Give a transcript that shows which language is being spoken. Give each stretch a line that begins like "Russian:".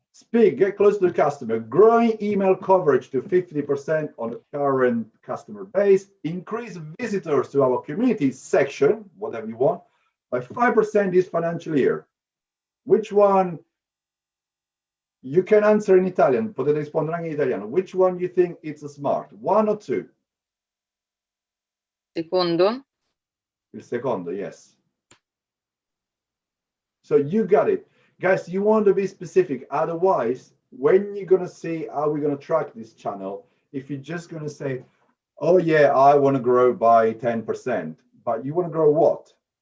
English: Speak, get close to the customer, growing email coverage to 50% on the current customer base, increase visitors to our community section, whatever you want, by 5% this financial year. Which one? You can answer in Italian,
Italian: potete rispondere anche in italiano.
English: Which one you think it's smart? One or two?
Italian: Secondo. Il secondo,
English: yes. So you got it. Guys, you want to be specific. Otherwise, when you're going to see how we're going to track this channel, if you're just going to say, oh yeah, I want to grow by 10%, but you want to grow what?